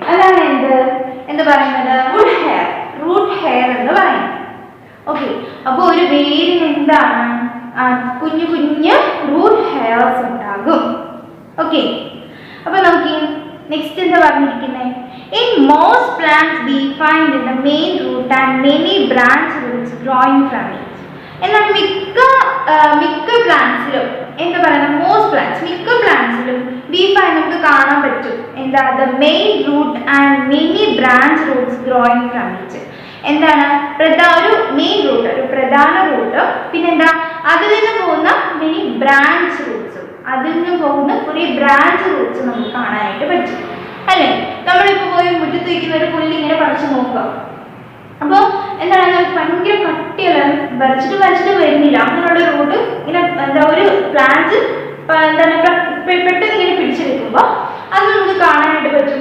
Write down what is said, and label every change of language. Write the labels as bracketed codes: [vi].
[ml] അതാണ് എന്ത് പറയുന്നത്? റൂട്ട് ഹെയർ എന്ന് പറയുന്നത്. ഓക്കെ, അപ്പൊ ഒരു വേരിന് എന്താണ് കുഞ്ഞു കുഞ്ഞു റൂട്ട് ഹെയർസ് ഉണ്ടാകും. ഓക്കെ, അപ്പൊ നമുക്ക് നെക്സ്റ്റ് എന്താ പറഞ്ഞിരിക്കുന്നത്? [en] In most plants we find in the main root and many branch roots growing from it. [ml] എന്നാൽ മിക്ക പ്ലാന്റ്സിലും എന്താ പറയുക? മോസ്റ്റ് പ്ലാന്റ്സ്, മിക്ക പ്ലാന്റ്സിലും [en] we find [ml] നമുക്ക് കാണാൻ പറ്റും എന്താ? [en] The main root and many branch roots growing from it. [ml] എന്താണ്? ഒരു മെയിൻ റൂട്ട്, ഒരു പ്രധാന റൂട്ട്, പിന്നെന്താ അതിൽ നിന്ന് പോകുന്ന മെനി ബ്രാഞ്ച് റൂട്ട്സ്, അതിൽ നിന്ന് പോകുന്ന കുറേ ബ്രാഞ്ച് റൂട്ട്സ് നമുക്ക് കാണാനായിട്ട് പറ്റും, അല്ലേ? നമ്മളിപ്പോൾ പോയി മുറ്റത്ത് വയ്ക്കുന്ന ഒരു പുല്ല് ഇങ്ങനെ പറിച്ചു നോക്കുക. അപ്പോൾ എന്താണ് ഭയങ്കര കട്ടിയുള്ള വരച്ചിട്ട് വരുന്നില്ല, അങ്ങനെയുള്ള റൂട്ട് ഇങ്ങനെ എന്താ ഒരു പ്ലാന്റ് എന്താണ് പെട്ടെന്ന് ഇങ്ങനെ പിടിച്ചെടുക്കുമ്പോൾ അത് നമുക്ക് കാണാനായിട്ട് പറ്റും.